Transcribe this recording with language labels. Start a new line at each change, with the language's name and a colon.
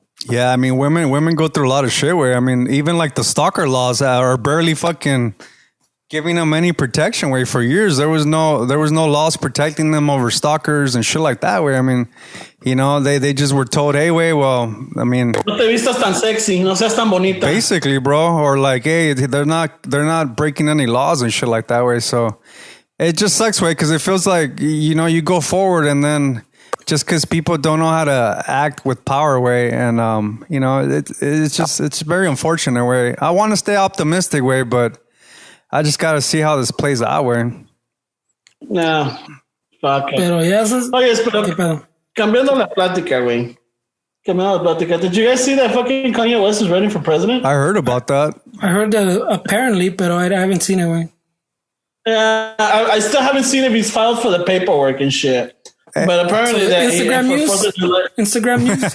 English: Yeah, I mean, women go through a lot of shit, where, I mean, even like the stalker laws are barely fucking giving them any protection, where for years there was no laws protecting them over stalkers and shit like that, where, I mean, you know, they just were told, hey, way, well, I mean,
Spanish: no te vistas tan sexy, no seas tan bonita.
English: Basically, bro, or like, hey, they're not breaking any laws and shit like that, way. So it just sucks, way, because it feels like, you know, you go forward and then just because people don't know how to act with power, way, and you know, it's very unfortunate, way. I want to stay optimistic, way, but I just got to see how this plays out, way. No, fuck it.
Spanish: Pero ya pero cambiando la plática, güey.
English: Did you guys see that fucking Kanye West is running for president? I heard about that. I heard that apparently, but I haven't seen it, way. Yeah, I still haven't seen if he's filed for the paperwork and shit. But apparently that Instagram news. Instagram news.